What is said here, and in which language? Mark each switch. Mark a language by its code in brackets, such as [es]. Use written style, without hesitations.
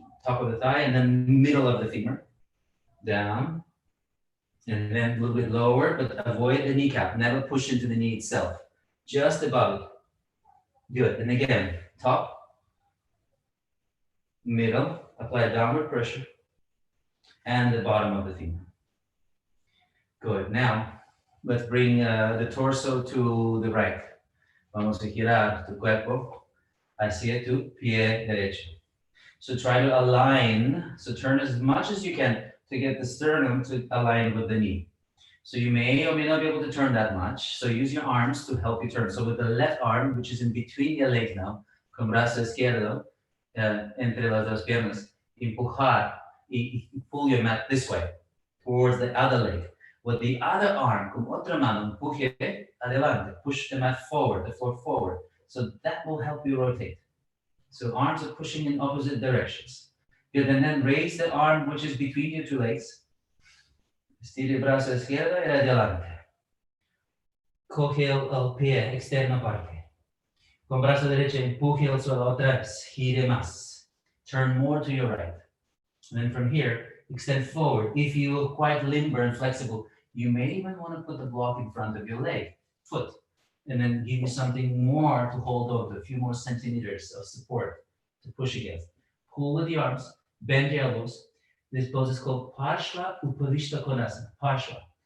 [en] Top of the thigh and then middle of the femur, down, and then a little bit lower, but avoid the kneecap, never push into the knee itself, just above it. Good, and again, top, middle, apply downward pressure, and the bottom of the femur. Good, now let's bring the torso to the right. [es] Vamos a girar tu cuerpo hacia tu pie derecho. [en] So try to align, so turn as much as you can to get the sternum to align with the knee. So you may or may not be able to turn that much. So use your arms to help you turn. So with the left arm, which is in between your legs now, [es] con brazo izquierdo, entre las dos piernas, empujar y [en] pull your mat this way, towards the other leg. With the other arm, [es] con otra mano, empuje adelante, [en] push the mat forward, the floor forward. So that will help you rotate. So arms are pushing in opposite directions. Good, and then raise the arm which is between your two legs. [es] Estire el brazo izquierdo y adelante. Coge el pie externo parte. Con brazo derecho empuje el suelo otra vez. Gire más. [en] Turn more to your right. And then from here, extend forward. If you're quite limber and flexible, you may even want to put the block in front of your leg, foot. And then give you something more to hold on to, a few more centimeters of support to push against. Pull with the arms, bend your elbows. This pose is called Parshva Uparishta Konasana, Parshva.